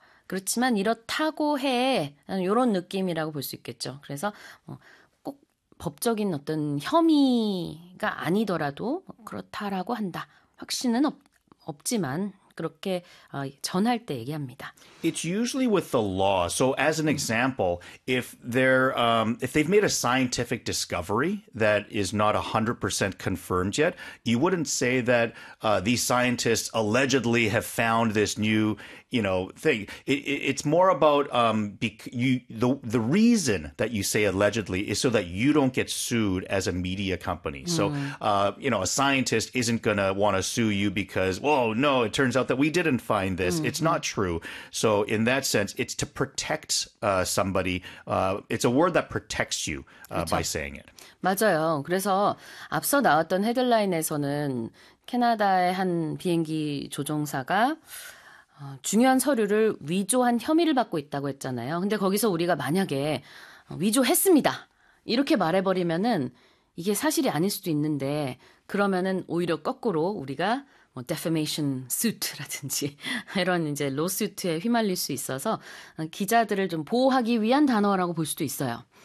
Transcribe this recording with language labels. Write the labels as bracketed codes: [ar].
[ko] 그렇지만 이렇다고 해. 이런 느낌이라고 볼수 있겠죠. 그래서 꼭 법적인 어떤 혐의가 아니더라도 그렇다라고 한다. 확신은 없지만 그렇게 전할 때 얘기합니다. [en] It's usually with the law. So, as an example, if they've made a scientific discovery that is not 100% confirmed yet, you wouldn't say that these scientists allegedly have found this new, thing. It's more about the reason that you say allegedly is so that you don't get sued as a media company. So, a scientist isn't gonna want to sue you because, well, no, it turns out that we didn't find this. It's not true. So, in that sense, it's to protect somebody. It's a word that protects you by [ko] 그렇죠. [en] saying it. [ko] 맞아요. 그래서 앞서 나왔던 헤드라인에서는 캐나다의 한 비행기 조종사가 중요한 서류를 위조한 혐의를 받고 있다고 했잖아요. 근데 거기서 우리가 만약에 위조했습니다. 이렇게 말해버리면은 이게 사실이 아닐 수도 있는데 그러면은 오히려 거꾸로 우리가 [en] defamation suit [ko] 라든지 이런 이제 로수트에 휘말릴 수 있어서 기자들을 좀 보호하기 위한 단어라고 볼 수도 있어요.